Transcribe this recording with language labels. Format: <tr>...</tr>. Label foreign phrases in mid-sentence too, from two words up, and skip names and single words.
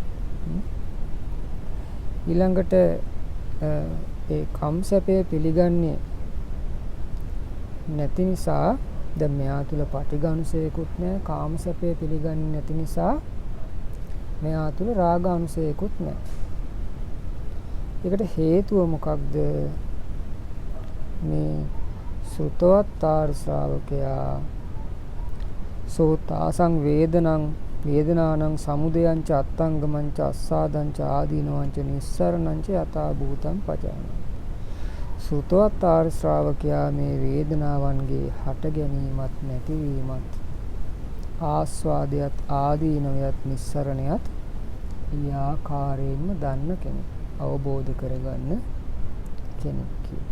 <si>ඊළඟට ඒ කාම සැපය පිළිගන්නේ නැති නිසා දැන් මෙයා තුල පටිඝානුසයකුත් නැහැ. කාම සැපය පිළිගන්නේ නැති නිසා මෙයා තුල රාගානුසයකුත් නැහැ. ඒකට හේතුව මොකක්ද? මේ සුතවත් ආර්ය ශ්‍රාවකයා</si> <pi>සෝතාසං වේදනානං සමුදයං ච අත්තංගමං ච අස්සාදං ච ආදීනවං ච නිස්සරණං ච යථා භූතං පජානාති.</pi> <si>සුතවත් ආර්ය ශ්‍රාවකයා මේ වේදනාවන්ගේ හට ගැනීමත් නැතිවීමත් ආස්වාදයත් ආදීනවයත් නිස්සරණයත් ඊ ආකාරයෙන්ම දන්න කෙනෙක්, අවබෝධ කරගන්න කෙනෙක්.</si>